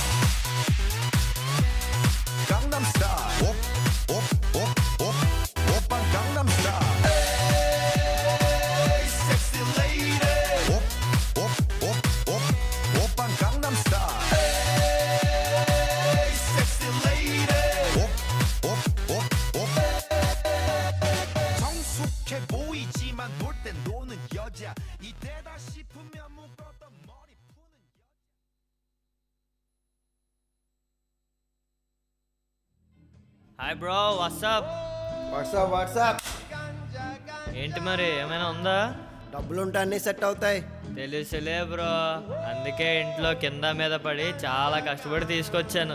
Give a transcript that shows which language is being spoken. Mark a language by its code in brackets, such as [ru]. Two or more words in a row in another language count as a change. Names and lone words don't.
[en] Gangnam Style. Oppan Gangnam Style. Hey, sexy lady. Oppan Gangnam Style. Hey, sexy lady. [ko] 성숙해 보이지만 놀 땐 노는 여자 이때다 싶으면 묶었던 머리 푸는 [en] Hi bro, WhatsApp. [te] వాట్సాప్ ఏంటి మరి ఏమైనా ఉందా? డబ్బులుంటే అన్నీ సెట్ అవుతాయి. తెలుసులే బ్రో, అందుకే ఇంట్లో కింద మీద పడి చాలా కష్టపడి తీసుకొచ్చాను.